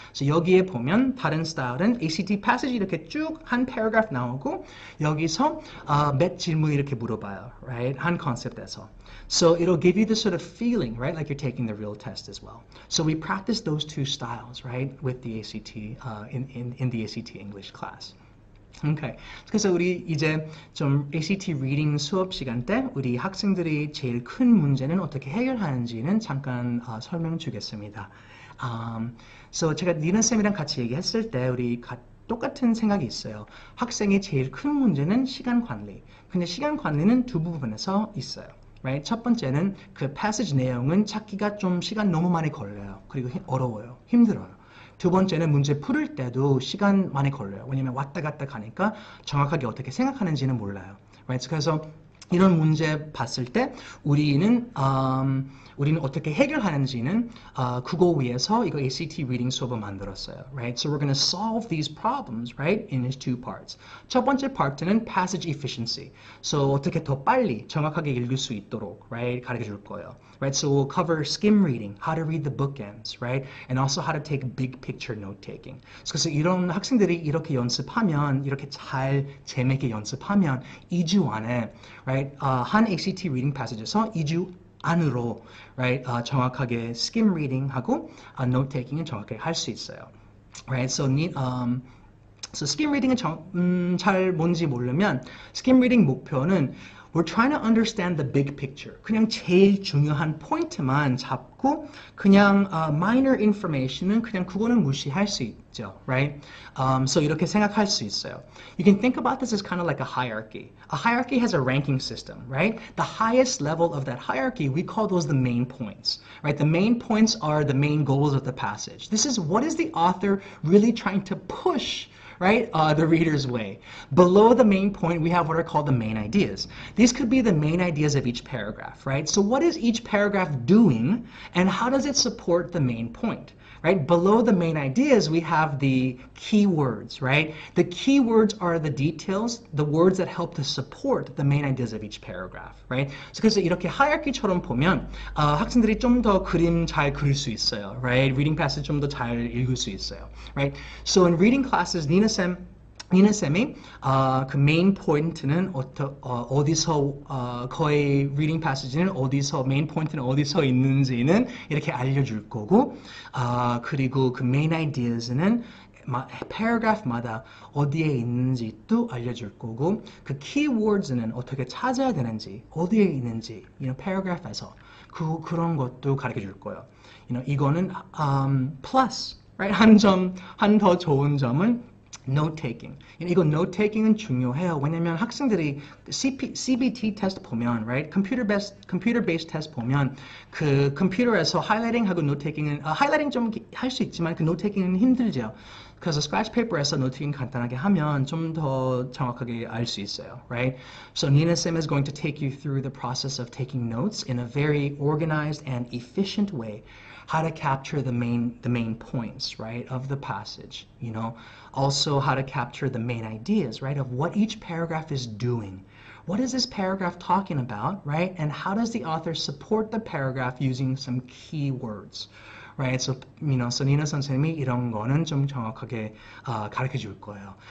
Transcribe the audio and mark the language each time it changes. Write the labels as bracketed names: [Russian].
[Korean] So 여기에 보면 다른 스타일은 ACT passage 이렇게 쭉 한 paragraph 나오고 여기서 몇 질문 이렇게 물어봐요. Right? 한 컨셉에서. [English] So it'll give you this sort of feeling, right, like you're taking the real test as well. So we practice those two styles, right, with the ACT, in the ACT English class. Okay. [Korean] 그래서 우리 이제 좀 ACT reading 수업 시간 때 우리 학생들이 제일 큰 문제는 어떻게 해결하는지는 잠깐 설명 주겠습니다. So 제가 니나 쌤이랑 같이 얘기했을 때 우리 똑같은 생각이 있어요. 학생의 제일 큰 문제는 시간 관리. 근데 시간 관리는 두 부분에서 있어요. [English] Right? [Korean] 첫 번째는 그 passage 내용은 찾기가 좀 시간 너무 많이 걸려요. 그리고 어려워요. 힘들어요. 두 번째는 문제 풀을 때도 시간 많이 걸려요. 왜냐면 왔다 갔다 가니까 정확하게 어떻게 생각하는지는 몰라요. [English] Right? [Korean] 그래서 이런 문제 봤을 때 우리는 어떻게 해결하는지는 그거 위해서 이거 ACT reading 수업을 만들었어요. [English] Right? So we're going to solve these problems, right, in its two parts. [Korean] 첫 번째 파트는 passage efficiency. So 어떻게 더 빨리 정확하게 읽을 수 있도록, right, 가르쳐 줄 거예요. [English] Right? So we'll cover skim reading, how to read the bookends, right, and also how to take big picture note taking. [Korean] 그래서 이런 학생들이 이렇게 연습하면, 이렇게 잘 재미있게 연습하면 2주 안에, right, 한 ACT reading passage에서 2주 안으로, right, 정확하게 skim reading 하고 note taking은 정확하게 할 수 있어요. [English] Right? So skim reading은 [Korean] 잘 뭔지 모르면 [English] skim reading 목표는 we're trying to understand the big picture. [Korean] 그냥 제일 중요한 포인트만 잡고 그냥 minor information은 그냥 그거는 무시할 수 있죠, right? So 이렇게 생각할 수 있어요. [English] You can think about this as kind of like a hierarchy. A hierarchy has a ranking system, right? The highest level of that hierarchy, we call those the main points, right? The main points are the main goals of the passage. This is what is the author really trying to push, right, the reader's way. Below the main point, we have what are called the main ideas. These could be the main ideas of each paragraph, right? So what is each paragraph doing, and how does it support the main point? right? Below the main ideas, we have the keywords, right? The keywords are the details, the words that help to support the main ideas of each paragraph, right? [Korean] So 그래서 이렇게 하이어키처럼 보면 학생들이 좀 더 그림 잘 그릴 수 있어요, right? Reading passage 좀 더 잘 읽을 수 있어요, right? [English] So in reading classes, [Korean] 니나 쌤이 그 메인 포인트는 어디서 거의 리딩 패시지는 어디서 메인 포인트는 어디서 있는지는 이렇게 알려줄 거고 그리고 그 메인 아이디어즈는 paragraph마다 어디에 있는지도 알려줄 거고 그 keywords는 어떻게 찾아야 되는지 어디에 있는지 paragraph에서 그런 것도 가르쳐 줄 거예요. 이거는 plus right? 한 더 좋은 점은 note taking. 이거 note taking은 중요해요. 왜냐면 학생들이 CBT 테스트 보면, right? computer based 테스트 보면 그 컴퓨터에서 하이라이팅하고 note taking은 하이라이팅 좀 할 수 있지만 그 note taking은 힘들죠. 그래서 scratch paper에서 note taking 간단하게 하면 좀 더 정확하게 알 수 있어요, right? [English] So Nina Sim is going to take you through the process of taking notes in a very organized and efficient way. How to capture the main points, right, of the passage, also how to capture the main ideas, right, of what each paragraph is doing. What is this paragraph talking about, right, and how does the author support the paragraph using some keywords, right? [Korean] So, so 니나 선생님이 이런 거는 좀 정확하게 가르쳐 줄 거예요.